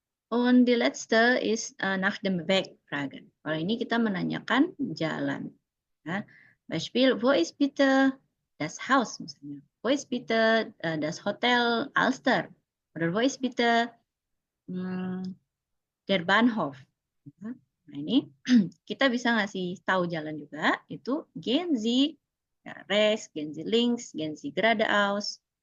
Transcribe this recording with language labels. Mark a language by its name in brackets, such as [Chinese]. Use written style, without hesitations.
[German] Und die letzte ist nach dem Weg fragen. [Indonesian] Kalau ini kita menanyakan jalan. Ya. [German] Beispiel, wo ist bitte das Haus? [Indonesian] Misalnya. [German] Wo ist bitte das Hotel Alster? Oder wo ist bitte der Bahnhof? [Indonesian] Ya. Nah ini kita bisa ngasih tahu jalan juga. [German] Itu gehen Sie ya, rechts, gehen Sie links, gehen Sie geradeaus.